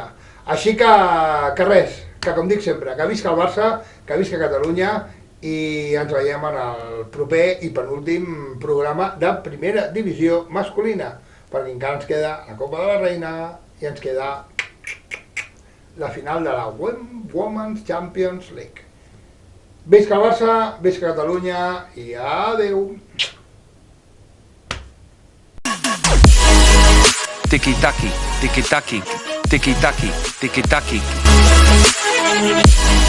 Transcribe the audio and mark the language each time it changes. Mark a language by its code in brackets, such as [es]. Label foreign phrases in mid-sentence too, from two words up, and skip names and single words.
[ca] Així que res, que com dic sempre, que visca el Barça, que visca Catalunya, i ens veiem en el proper i penúltim programa de primera divisió masculina, perquè encara ens queda la Copa de la Reina i ens queda la final de la Women's Champions League. Visca el Barça, visca Catalunya i adeu! Tiki-taki, tiki-taki, tiki-taki, tiki-taki.